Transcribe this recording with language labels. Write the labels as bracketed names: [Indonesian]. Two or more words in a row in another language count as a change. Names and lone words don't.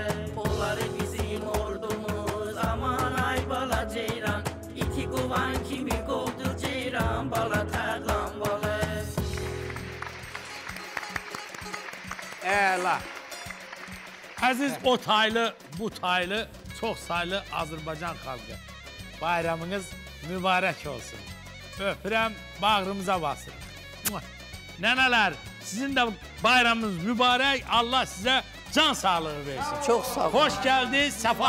[Azerbaijani] Onları bizim ordumuz aman ay bala ceyran. İti qovan kimi qovdu ceyran bala tərlan bala. Əla. Aziz o taylı, bu taylı, [Turkish] çok sayılı Azerbaycan halkı. Bayramınız mübarek olsun. [Azerbaijani] Öpürəm, bağrımıza basın. [Turkish] Neneler, sizin de bayramınız mübarek. Allah size can sağlığı versin. Çok sağ ol. Hoş geldiniz, sefa